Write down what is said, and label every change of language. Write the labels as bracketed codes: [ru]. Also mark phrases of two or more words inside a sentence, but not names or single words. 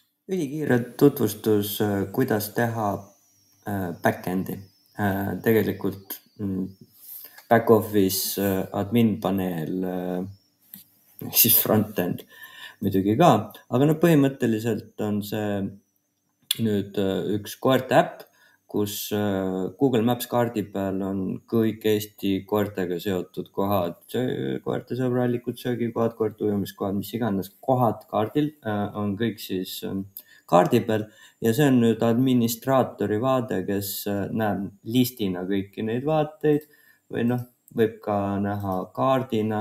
[et] Ülikiire tutvustus, kuidas teha back-end'i. Tegelikult [en] back-office admin [et] paneel ehk siis front-end muidugi ka, aga põhimõtteliselt on see nüüd üks koerte äpp, kus Google Maps kaardi peal on kõik Eesti koertega seotud kohad, koertesõbralikud söögikohad, koerte ujumiskohad, mis iganes kohad kaardil on kõik siis kaardi peal ja see on nüüd administraatori vaade, kes näeb listina kõiki neid vaateid või võib ka näha kaardina.